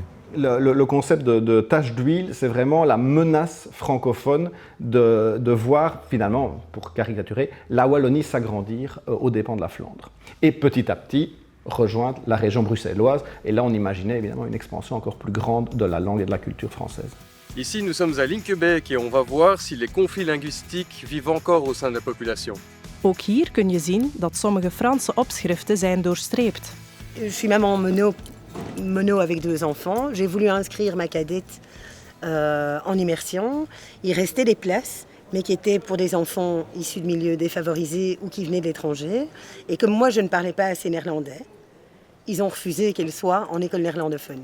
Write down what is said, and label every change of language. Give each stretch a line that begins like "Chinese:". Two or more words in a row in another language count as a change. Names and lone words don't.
French: Le concept de tache d'huile, c'est vraiment la menace francophone de voir, finalement, pour caricaturer, la Wallonie s'agrandir aux dépens de la Flandre. Et petit à petit, rejoindre la région bruxelloise. Et là, on imaginait évidemment une expansion encore plus grande de la langue et de la culture française. Ici, nous sommes à Linkebeek et on va voir si les conflits linguistiques vivent encore au sein de la population.
Dutch: Ook hier kun je zien dat sommige Franse opschriften zijn doorstreept.
French: Je suis maman mono avec 2 enfants. J'ai voulu inscrire ma cadette en immersion. Il restait des places, mais qui étaient pour des enfants issus de milieux défavorisés ou qui venaient de l'étranger. Et comme moi, je ne parlais pas assez néerlandais, ils ont refusé qu'elle soit en école néerlandophone.